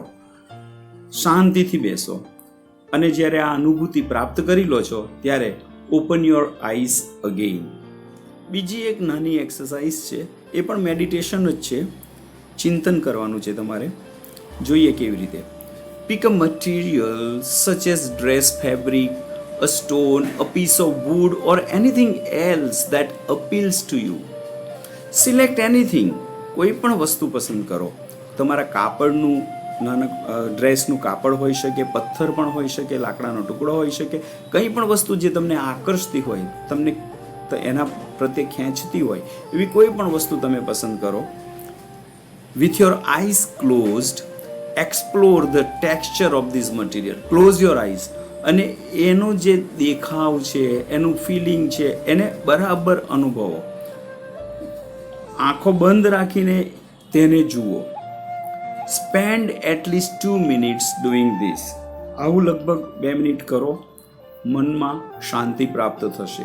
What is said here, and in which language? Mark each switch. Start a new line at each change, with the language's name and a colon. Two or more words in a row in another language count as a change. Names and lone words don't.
Gujarati: શાંતિથી બેસો અને જ્યારે આ અનુભૂતિ પ્રાપ્ત કરી લો છો ત્યારે
English: open your eyes again.
Gujarati: બીજી એક નાની એક્સરસાઇઝ છે, એ પણ મેડિટેશન જ છે. ચિંતન કરવાનું છે તમારે. જોઈએ કેવી રીતે.
English: pick a material such as dress, fabric, a stone, a piece of wood or anything else that appeals to you. Select anything.
Gujarati: કોઈ પણ વસ્તુ પસંદ કરો. તમારા કાપડનું, ડ્રેસનું કાપડ હોઈ શકે, પથ્થર પણ હોઈ શકે, લાકડાનો ટુકડો હોઈ શકે, કંઈ પણ વસ્તુ જે તમને આકર્ષતી હોય, તમને એના પ્રત્યે ખેંચતી હોય, એવી કોઈ પણ વસ્તુ તમે પસંદ કરો.
English: With your eyes closed, explore the texture of this material. Close your eyes.
Gujarati: અને એનો જે દેખાવ છે, એનું ફિલિંગ છે, એને બરાબર અનુભવો. આંખો બંધ રાખીને તેને જુઓ.
English: spend at least 2 minutes doing this.
Gujarati: આવું લગભગ 2 મિનિટ કરો. મનમાં શાંતિ પ્રાપ્ત થશે.